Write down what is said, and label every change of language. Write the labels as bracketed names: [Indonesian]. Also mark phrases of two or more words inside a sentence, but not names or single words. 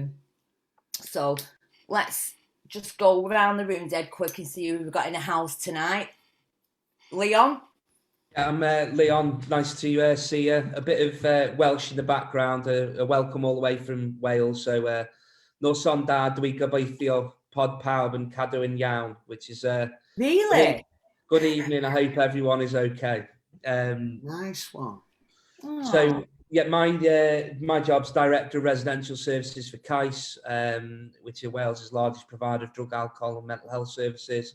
[English] So let's just go around the room dead quick and see who we've got in the house tonight. Leon? I'm Leon. Nice to see you. A bit of Welsh in the background. A welcome all the way from Wales. [Welsh] So, nos on da, dwi gobeithio pod pawb yn cadw yn iawn, [English] which is Really? Good evening. I hope everyone is okay. Nice one. So, yeah, my job's Director of Residential Services for CAIS, which is Wales' largest provider of drug, alcohol and mental health services.